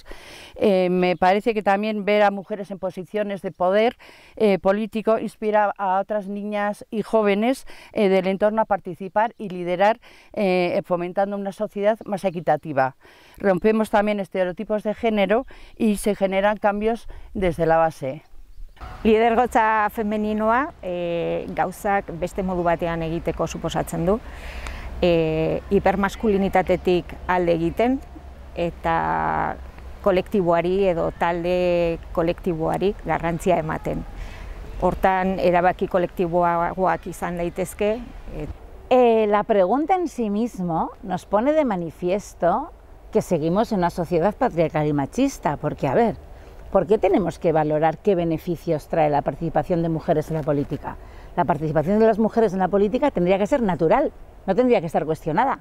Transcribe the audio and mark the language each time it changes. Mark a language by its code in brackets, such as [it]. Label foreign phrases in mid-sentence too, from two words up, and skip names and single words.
[es] Me parece que también ver a mujeres en posiciones de poder político inspira a otras niñas y jóvenes del entorno a participar y liderar, fomentando una sociedad más equitativa. Rompemos también estereotipos de género y se generan cambios desde la base. [eu] Lidergotza femeninoa gauzak beste modu batean egiteko suposatzen du, hipermaskulinitatetik alde egiten eta kolektiboari edo talde kolektiboari garrantzia ematen. Hortan erabaki kolektiboagoak izan daitezke. [es] La pregunta en sí mismo nos pone de manifiesto que seguimos en una sociedad patriarcal y machista, porque a ver, ¿por qué tenemos que valorar qué beneficios trae la participación de mujeres en la política? La participación de las mujeres en la política tendría que ser natural, no tendría que estar cuestionada.